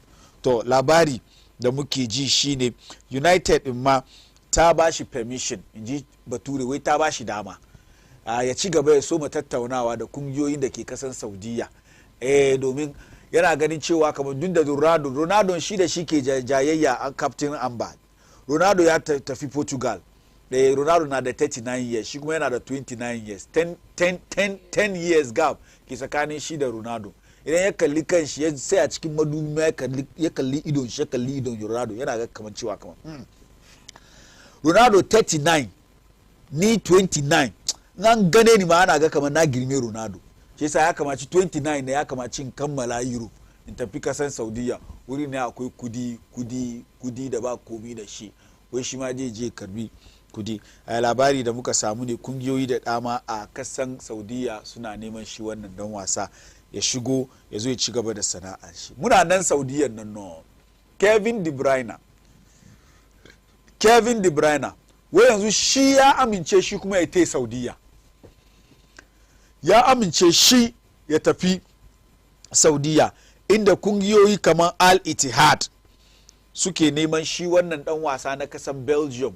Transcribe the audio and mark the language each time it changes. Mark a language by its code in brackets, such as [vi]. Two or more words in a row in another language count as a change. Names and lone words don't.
[ha] To labari da muke ji shine United din ma ta ba shi permission, inji bature, wai ta ba shi dama ya ci gaba ya so mu tattaunawa da kungiyoyin da ke kasan Saudiya, domin yana ganin cewa kamar duk da Ronaldo shi da shi ke jayayya an captain amba. Ronaldo ya tafi Portugal, Ronaldo na da 39 years, shi kuma yana da 29 years, 10 [en] years gap [ha] ke tsakanin shi da Ronaldo. Idan ya kalli kan shi ya sai a cikin madubi ya kalli idon shi, ya kalli idon Ronaldo, yana ga kamar cewa kamar Ronaldo 39 ni 29, nan gane ni ma ana ga kamar na girme Ronaldo. Shi yasa ya kamaci 29 ne ya kamaci in kammala Euro in tafi kasan Saudiya, wuri ne akwai kudi da ba komi da shi, wai shi ma je karbi kudi. A labari da muka samu ne kungiyoyi da dama a kasan Saudiya suna neman shi wannan dan wasa ya shigo ya zo ya ci gaba da sana'ar shi. Muna nan Saudiyan nan no. Kevin De Bruyne wai yanzu shi ya amince shi kuma ya tai Saudiya, ya amince shi ya tafi Saudiya, inda kungiyoyi kamar Al Ittihad suke neman shi wannan dan wasa na kasan Belgium.